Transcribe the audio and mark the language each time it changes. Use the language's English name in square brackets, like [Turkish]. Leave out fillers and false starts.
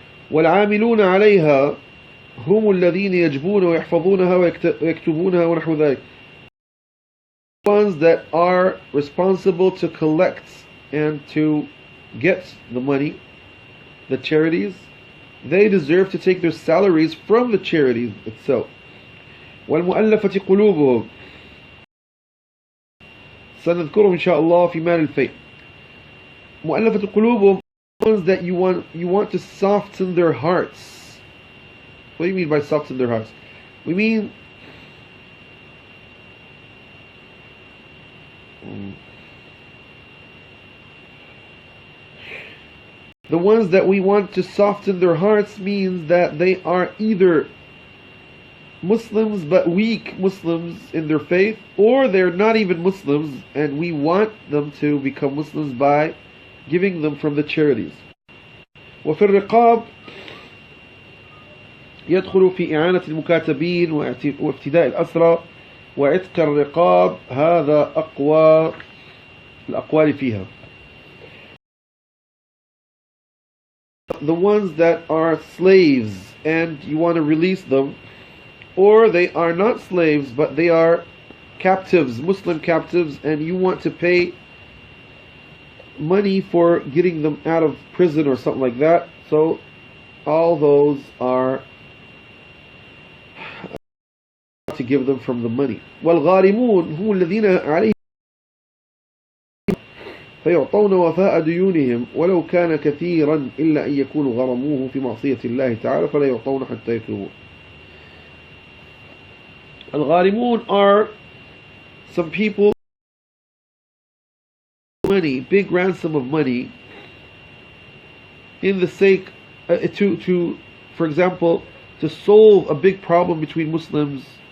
[Arabic] والعاملون عليها هم الذين يجبون ويحفظونها ويكتبونها ونحو ذلك. [English] Ones that are responsible to collect and to get the money, the charities, they deserve to take their salaries from the charities itself. [Arabic] والمؤلفة قلوبهم سنذكرهم إن شاء الله في مال الفيء. مؤلفة قلوبهم, [English] ones that you want to soften their hearts. What do you mean by soften their hearts? We mean the ones that we want to soften their hearts means that they are either Muslims but weak Muslims in their faith, or they're not even Muslims and we want them to become Muslims by giving them from the charities. [Arabic] وفي الرقاب يدخل في إعانة المكاتبين وافتداء الأسرى وعتق الرقاب. هذا أقوى الأقوال فيها. [English] The ones that are slaves and you want to release them, or they are not slaves but they are captives, Muslim captives, and you want to pay money for getting them out of prison or something like that. So all those are to give them from the money. [Arabic] والغارمون هم الذين عليهم فيعطون وفاء ديونهم ولو كان كثيرا إلا أن يكونوا غرموه في معصية الله تعالى فلا يعطون حتى يتوبوا. [English] الغارمون are some people money, big ransom of money, in the sake to for example to solve a big problem between Muslims.